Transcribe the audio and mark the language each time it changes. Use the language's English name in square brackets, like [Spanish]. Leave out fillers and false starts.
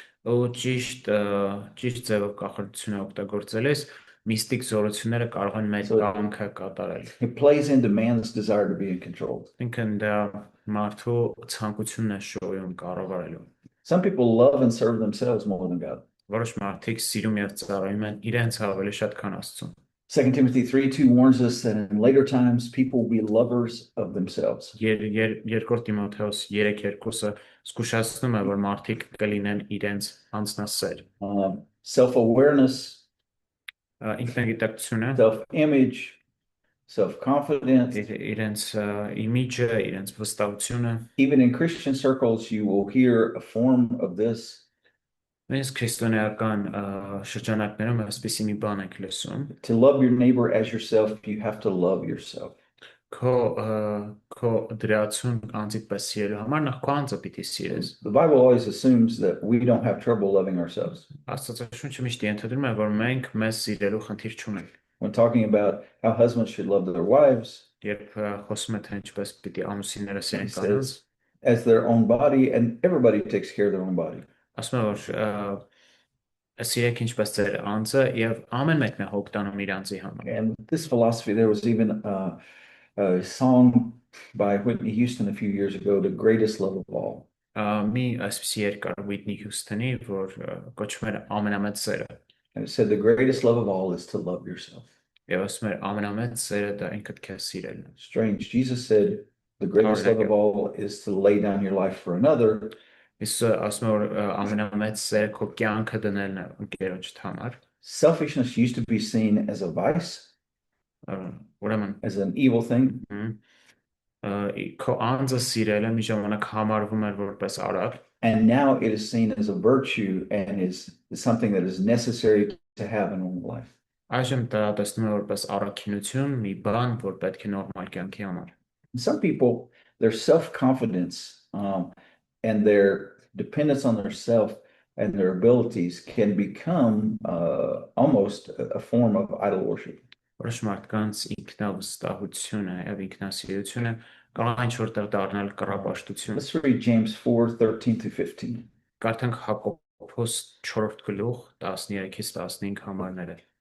[Armenian] Ճիշտ ձևով կախարդությունը օգտագործելիս միստիկ զորությունները կարող են մեր կամքը կատարել։ [English] It plays into man's desire to be in control. [Armenian] Ինքն դա մարդու ցանկությունն է շոյում կառավարելու։ [English] Some people love and serve themselves more than God. [Armenian] Որոշ մարդիկ սիրում եւ ծառայում են իրենց ավելի շատ քան Աստծուն։ [English] 2 Timothy 3:2 warns us that in later times people will be lovers of themselves. [Armenian] Երկրորդ Տիմոթեոս 3:2-ը զգուշացնում է, որ մարդիկ կլինեն իրենց անձնասեր։ [English] Self-awareness, [Armenian] ինքնագիտակցությունը, [English] self-image, self-confidence. [Armenian] իրենց իմիջը, իրենց վստահությունը։ [English] Even in Christian circles, you will hear a form of this. [Armenian] Մենք քրիստոնեական շրջանակներում այսպիսի մի բան ենք լսում։ [English] To love your neighbor as yourself, you have to love yourself. [Armenian] Քո դրացուն անձիդ պես սիրելու համար նախ քո անձը պիտի սիրես։ [English] The Bible always assumes that we don't have trouble loving ourselves. [Armenian] Աստվածաշունչը միշտ ենթադրում է, որ մենք մեզ սիրելու խնդիր չունենք։ [English] When talking about how husbands should love their wives, [Armenian] Երբ խոսում է թե ինչպես պիտի ամուսինները [English] he [Armenian] սիրեն կանանց, [English] says, as their own body, and everybody takes care of their own body. [Armenian] ասում է, որ սիրեք ինչպես ձեր անձը եւ ամեն մեկն է հոգ տանում իր անձի համար։ [English] And this philosophy, there was even a song by Whitney Houston a few years ago, The Greatest Love of All. [Armenian] Մի այսպիսի երկար Whitney Houston-ի, որ կոչվում էր ամենամեծ սերը։ [English] And it said the greatest love of all is to love yourself. [Armenian] Եվ ասում էր ամենամեծ սերը դա ինքդ քեզ սիրելն է։ [English] Strange. Jesus said the greatest love of all is to lay down your life for another. [Armenian] Իսը ասում է, որ ամենամեծ սերը քո կյանքը դնելն է ընկերոջդ համար։ [English] Selfishness used to be seen as a vice, [Armenian] Ուրեմն [English] as an evil thing. [Armenian] Քո անձը սիրելը մի ժամանակ համարվում էր որպես արար։ [English] And now it is seen as a virtue and is something that is necessary to have in normal life. [Armenian] Այժմ դա տեսնում է որպես առաքինություն, մի բան, որ պետք է նորմալ կյանքի համար։ [English] Some people, their self-confidence and their dependence on their self and their abilities can become almost a form of idol worship. [Armenian] Որոշ մարդկանց ինքնավստահությունը եւ ինքնասիրությունը կարող է ինչ-որտեղ դառնալ կռապաշտություն։ [English] Let's read James 4:13-15. [Armenian] Կարդանք Հակոբոս 4-րդ գլուխ 13-ից 15 համարները։